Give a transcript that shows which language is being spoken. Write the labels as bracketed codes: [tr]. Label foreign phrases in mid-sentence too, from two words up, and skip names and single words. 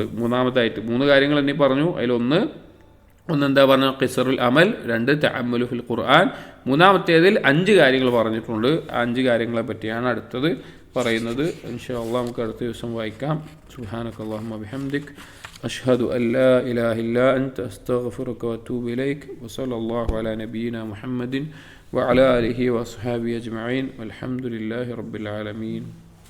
[ml] മൂന്നാമതായിട്ട് 3 കാര്യങ്ങൾ എന്നെ പറഞ്ഞു. ഒന്നെന്താ പറഞ്ഞ [ar] قصر الأمل, [ml] 2 [ar] التأمل في القرآن, [ml] മൂന്നാമത്തേതിൽ 5 കാര്യങ്ങൾ പറഞ്ഞിട്ടുണ്ട്. ആ 5 കാര്യങ്ങളെ പറ്റിയാണ് അടുത്തത് പറയുന്നത്. [ar] إن شاء الله [ml] നമുക്ക് അടുത്ത ദിവസം വായിക്കാം. [ar] سبحانك اللهم بحمدك أشهد أن لا إله إلا أنت أستغفرك وأتوب إليك وصلى الله على نبينا محمد وعلى آله وأصحابه أجمعين والحمد لله رب العالمين.